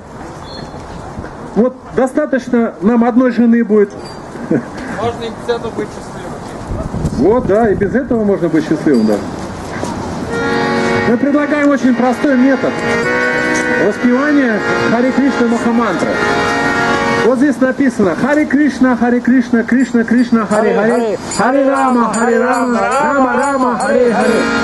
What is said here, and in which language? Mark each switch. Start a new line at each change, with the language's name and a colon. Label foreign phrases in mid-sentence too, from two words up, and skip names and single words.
Russian: Вот достаточно нам одной жены будет. Можно и без этого быть счастливым. Вот, да, и без этого можно быть счастливым, да. Мы предлагаем очень простой метод воспевания Харе Кришна Махамантры. Вот здесь написано
Sanskrit: हरे कृष्ण कृष्ण कृष्ण हरे हरे हरे राम राम राम हरे हरे.